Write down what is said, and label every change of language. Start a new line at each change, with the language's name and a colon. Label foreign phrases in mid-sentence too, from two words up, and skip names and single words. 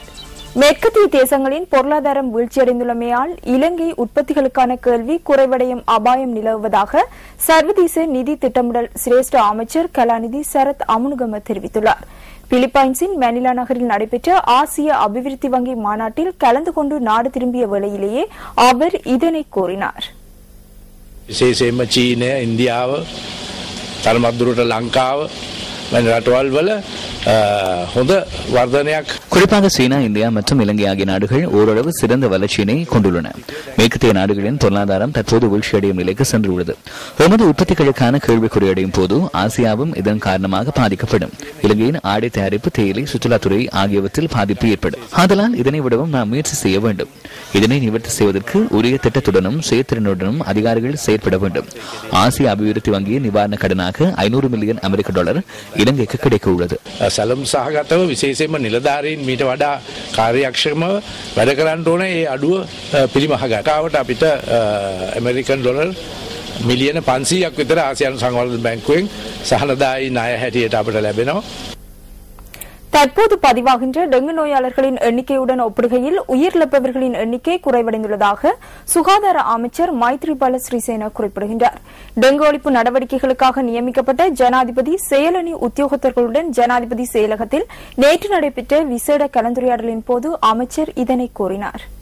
Tamil: மேற்கத்திய தேசங்களின் பொருளாதாரம் வீழ்ச்சியடைந்துள்ளமையால் இலங்கை உற்பத்திகளுக்கான கேள்வி குறைவடையும் அபாயம் நிலவுவதாக சர்வதேச நிதி திட்டமிடல் சிரேஷ்ட அமைச்சர் கலாநிதி சரத் அமுனுகம தெரிவித்துள்ளார். பிலிப்பைன்ஸின் மணிலா நகரில் நடைபெற்ற ஆசிய அபிவிருத்தி வங்கி மாநாட்டில் கலந்து கொண்டு நாடு திரும்பிய வேளையிலேயே அவர் இதனை கூறினார்.
Sinhala: විශේෂයෙන්ම චීනය, ඉන්දියාව, තරමක් දුරට ලංකාව වැනි රටවල් වල හොඳ වර්ධනයක්.
Tamil: குறிப்பாக சீனா, இந்தியா மற்றும் இலங்கை ஆகிய நாடுகள் ஓரளவு சிறந்த வளர்ச்சியினை கொண்டுள்ளன. மேற்கத்திய நாடுகளின் பொருளாதாரம் தற்போது வீழ்ச்சியடையும் நிலைக்கு சென்றுள்ளது. எமது உற்பத்திகளுக்கான கேள்விக்குறியடையும் போது ஆசியாவும் இதன் காரணமாக பாதிக்கப்படும். இலங்கையின் ஆடை தயாரிப்பு, தேயிலை, சுற்றுலாத்துறை ஆகியவற்றில் பாதிப்பு ஏற்படும். ஆதலால் இதனை விடவும் நாம் முயற்சி செய்ய வேண்டும். இதனை நிவர்த்தி செய்வதற்கு உரிய திட்டத்துடனும் செயற்திறனுடனும் அதிகாரிகள் செயற்பட வேண்டும். ஆசிய அபிவிருத்தி வங்கியின் நிவாரண கடனாக $500 மில்லியன் அமெரிக்க இலங்கைக்கு கிடைக்க உள்ளது.
Sinhala: සැලම් සහගතව විශේෂයෙන්ම නිලධාරීන් මීට වඩා කාර්යක්ෂමව වැඩ කරන්න ඕන. ඒ අඩුව පිළිමහ ගන්නවට අපිට ඇමරිකන් ඩොලර් මිලියන 500ක් විතර ආසියානු සංවර්ධන බැංකුවෙන් සහනදායී ණය හැටියට අපිට ලැබෙනවා.
Tamil: தற்போது பதிவாகின்ற டெங்கு நோயாளர்களின் எண்ணிக்கையுடன் ஒப்பிடுகையில் உயிரிழப்பவர்களின் எண்ணிக்கை குறைவடைந்துள்ளதாக சுகாதார அமைச்சர் மைத்ரிபால ஸ்ரீசேன குறிப்பிடுகின்றார். டெங்கு ஒழிப்பு நடவடிக்கைகளுக்காக நியமிக்கப்பட்ட ஜனாதிபதி செயலணி உத்தியோகத்தர்களுடன் ஜனாதிபதி செயலகத்தில் நேற்று நடைபெற்ற விசேட கலந்துரையாடலின் போது அமைச்சர் இதனை கூறினார்.